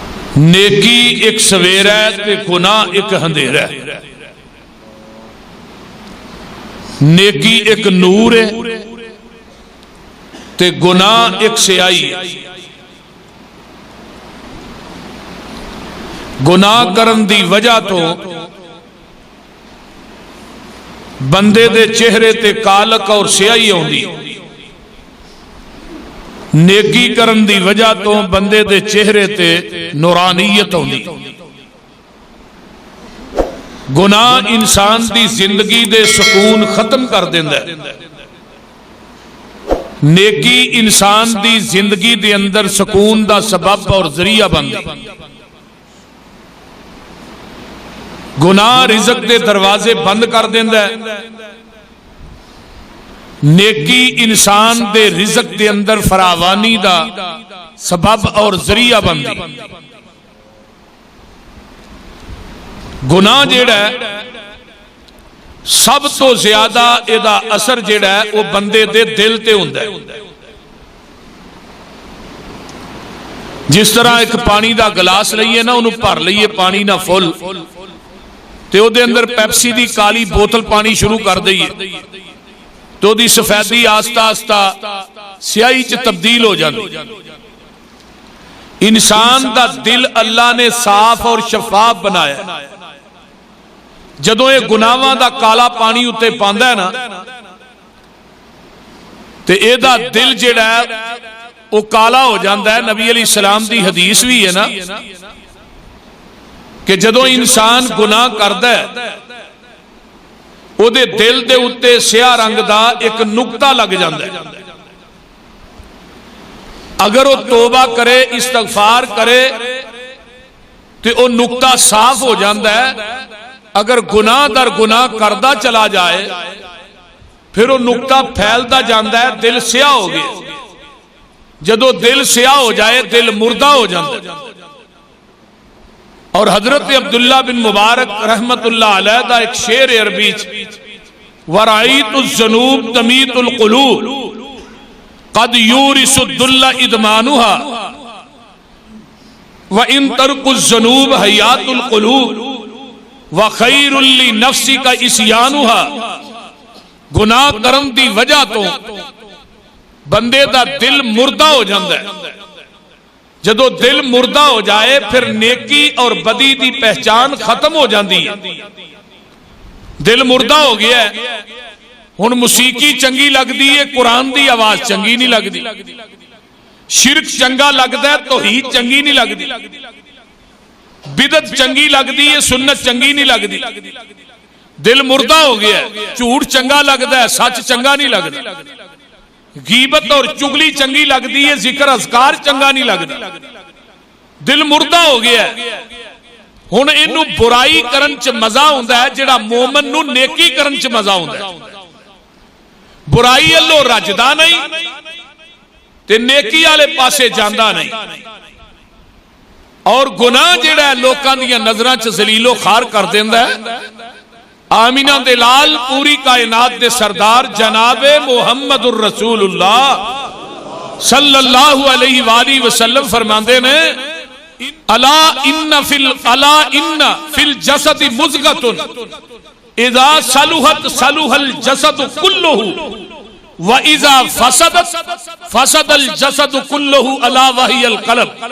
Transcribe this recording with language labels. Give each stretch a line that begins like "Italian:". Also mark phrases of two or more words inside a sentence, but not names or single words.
Punjabi: نیکی ایک سویرا ہے تے گناہ ایک اندھیرا ہے. نیکی ایک نور ہے تے گناہ ایک سیاہی ہے. گناہ کرن دی وجہ تو بندے دے چہرے تے کالک اور سیاہی ہوندی. نیکی کرن دی وجہ تو بندے دے چہرے تے نورانیت ہوندی. گناہ انسان دی زندگی دے سکون ختم کر دیندا ہے. نیکی انسان دی زندگی دے اندر سکون دا سبب اور ذریعہ بندی. گناہ رزق دے دروازے بند کر دیندا ہے. نیکی انسان دے رزق دے اندر فراوانی دا سبب اور ذریعہ بندی. گناہ جیڑا ہے سب تو زیادہ ایدہ اثر جیڑا ہے وہ بندے دے دل تے ہوندا ہے. جس طرح ایک پانی دا گلاس لئیے نا انہوں بھر لئیے پانی نہ فل تے او دے اندر پیپسی دی کالی بوتل پانی شروع کر دئیے تو دی سفیدی آستہ آستہ سیاہی چ تبدیل ہو جاندی. انسان دا دل اللہ نے صاف اور شفاف بنایا. جدوں یہ گناہاں دا کالا پانی اتے پاندا ہے نا تے اے دا دل جڑا ہے وہ کالا ہو جاندا ہے. نبی علیہ السلام دی حدیث بھی ہے نا کہ جدوں انسان گناہ کردا ہے او دے دل دے اتے سیاہ رنگ دا ایک نقطہ لگ جاندا ہے. اگر وہ توبہ کرے استغفار کرے تو وہ نقطہ صاف ہو جاندا ہے. اگر گناہ در گناہ کردہ چلا جائے پھر وہ نقطہ پھیلدا جاندا ہے. دل سیاہ ہو گئے. جدو دل سیاہ ہو جائے دل مردہ ہو جاندا ہے. اور حضرت عبداللہ بن مبارک رحمت اللہ علیہ دا ایک شعر عربی
Arabic: وَرَعِيتُ الذُّنُوبَ تَمِيتُ الْقُلُوبَ قَدْ يُورِثُ الذُّلَّ إِدْمَانُهَا وَإِن تَرْكُ الذُّنُوبَ حَيَاةُ الْقُلُوبِ وَخَيْرٌ لِنَفْسِكَ إِسْيَانُهَا.
Punjabi: گناہ کرن دی وجہ تو بندے دا دل مردہ ہو جاندا ہے. جدو دل مردہ ہو جائے پھر نیکی اور بدی دی پہچان ختم ہو جاندی ہے. دل مردہ ہو گیا ہے. ہن موسیقی چنگی لگ دی ہے قرآن دی آواز چنگی نہیں لگ دی. شرک چنگا لگدا ہے توحید چنگی نہیں لگ دی. بدعت چنگی لگ دی ہے سنت چنگی نہیں لگ دی. دل مردہ ہو گیا ہے. جھوٹ چنگا لگدا ہے سچ چنگا نہیں لگدا. غیبت اور چگلی چنگی لگ دی ہے ذکر اذکار چنگا نہیں لگ دی. دل مردہ ہو گیا ہے. ہن اینو برائی کرن چ مزہ ہوندا ہے جڑا مومن نو نیکی کرن چ مزہ ہوندا ہے. برائی اللہ رجدا نہیں تے نیکی والے پاسے جاندا نہیں. اور گناہ جڑا ہے لوکاں دیاں نظراں چ ذلیل و خوار کر دیندا ہے. آمینہ دلال پوری کائنات دے سردار جناب محمد الرسول اللہ
Arabic: صلی اللہ علیہ وآلہ وسلم
Punjabi: فرماندے نے
Arabic: الا ان فی الجسد مضغۃ اذا صلحت صلح الجسد کلہ واذا فسدت فسد الجسد کلہ الا وہی القلب.